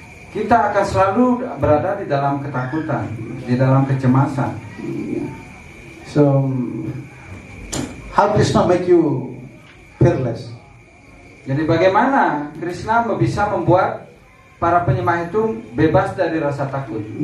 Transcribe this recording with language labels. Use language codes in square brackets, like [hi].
[id] Kita akan selalu berada di dalam ketakutan, di dalam kecemasan. [en] So, how Krishna make you fearless? [id] Jadi bagaimana Krishna bisa membuat para penyembah itu bebas dari rasa takut?